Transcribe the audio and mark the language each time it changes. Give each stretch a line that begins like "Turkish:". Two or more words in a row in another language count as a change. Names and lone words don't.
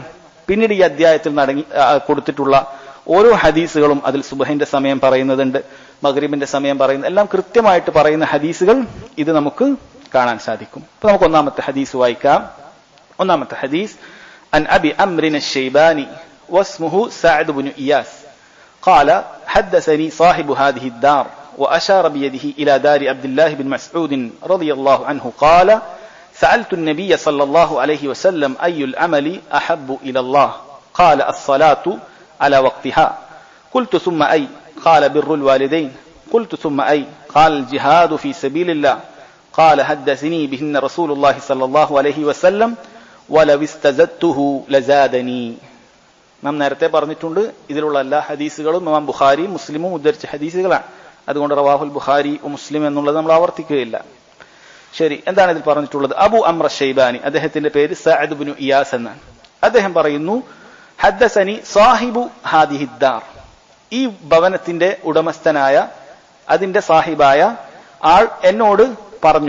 Malayalam: പിന്നീട് ഈ അധ്യായത്തിൽ കൊടുത്തിട്ടുള്ള ഓരോ ഹദീസുകളും അതിൽ സുബഹിന്റെ സമയം പറയുന്നതുണ്ട്, മഗ്രിബിന്റെ സമയം പറയുന്ന, എല്ലാം കൃത്യമായിട്ട് പറയുന്ന ഹദീസുകൾ ഇത് നമുക്ക് കാണാൻ സാധിക്കും. അപ്പൊ നമുക്ക് ഒന്നാമത്തെ ഹദീസ് വായിക്കാം. ഒന്നാമത്തെ ഹദീസ്
Arabic: عن أبي عمرو الشيباني واسمه سعد بن إياس قال حدثني صاحب هذه الدار وأشار بيده إلى دار عبد الله بن مسعود رضي الله عنه قال سألت النبي صلى الله عليه وسلم أي العمل أحب إلى الله قال الصلاة على وقتها قلت ثم أي قال بر الوالدين قلت ثم أي قال الجهاد في سبيل الله قال حدثني بهن رسول الله صلى الله عليه وسلم ولو استزدته لزادني.
Malayalam: നാം നേരത്തെ പറഞ്ഞിട്ടുണ്ട് ഇതിലുള്ള എല്ലാ ഹദീസുകളും ഇമാം ബുഖാരിയും മുസ്ലിമും ഉദ്ധരിച്ച ഹദീസുകളാണ്. അതുകൊണ്ട്
Arabic: رواه البخاري مسلم
Malayalam: എന്നുള്ളത് നമ്മൾ ആവർത്തിക്കുകയില്ല. ശരി, എന്താണ് ഇതിൽ പറഞ്ഞിട്ടുള്ളത്? അബു അംറ ഷൈബാനി, അദ്ദേഹത്തിന്റെ പേര് സഅദ് ഇബ്നു ഇയാസ് എന്നാണ്. അദ്ദേഹം പറയുന്നു,
Arabic: حدثني صاحب هذه الدار,
Malayalam: ഈ ഭവനത്തിന്റെ ഉടമസ്ഥനായ അതിന്റെ സാഹിബായ ആൾ എന്നോട് പറഞ്ഞു.